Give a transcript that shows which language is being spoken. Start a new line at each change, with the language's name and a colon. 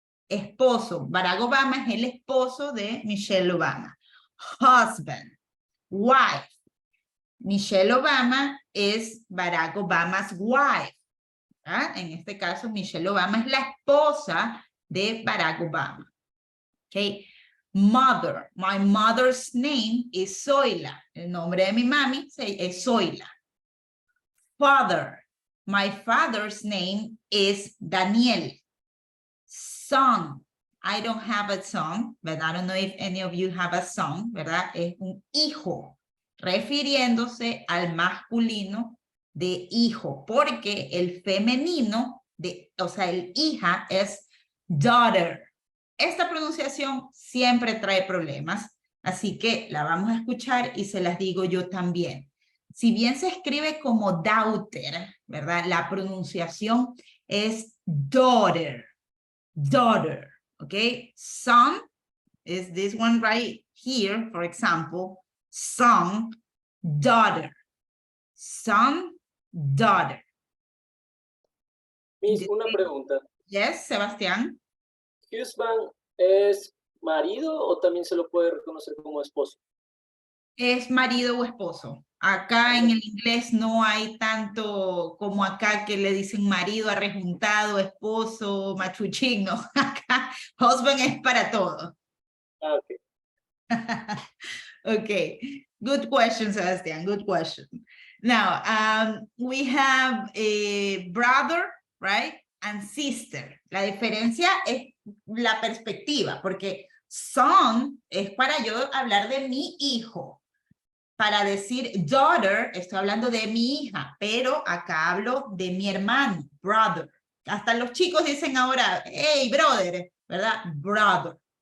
Spanish: Esposo. Barack Obama es el esposo de Michelle Obama. Husband. Wife. Michelle Obama es Barack Obama's wife. ¿Ah? En este caso, Michelle Obama es la esposa de Barack Obama. Okay. Mother.
English: My mother's name is Zoila.
Spanish: El nombre de mi mami es Zoila.
English: Father. My father's name is Daniel. Son. I don't have a son, but I don't know if any of you have a son, ¿verdad?
Spanish: Es un hijo, refiriéndose al masculino de hijo, porque el femenino, o sea, el hija es daughter. Esta pronunciación siempre trae problemas, así que la vamos a escuchar y se las digo yo también. Si bien se escribe como daughter, ¿verdad? La pronunciación es daughter, daughter, ¿ok?
English: Son is this one right here, for example, son, daughter, son, daughter.
Spanish: Miss, una pregunta.
English: Yes, Sebastián.
Spanish: ¿Husband es marido o también se lo puede reconocer como esposo? Es marido o esposo. Acá en el inglés no hay tanto como acá que le dicen marido arrejuntado, esposo, machuchín, no. Acá husband es para todo. Ah, ok.
English: Okay, good question, Sebastián, good question. Now, we have a brother, right? And sister.
Spanish: La diferencia es la perspectiva, porque son es para yo hablar de mi hijo. Para decir daughter, estoy hablando de mi hija, pero acá hablo de mi hermano, brother. Hasta los chicos dicen ahora, hey, brother, ¿verdad? Brother.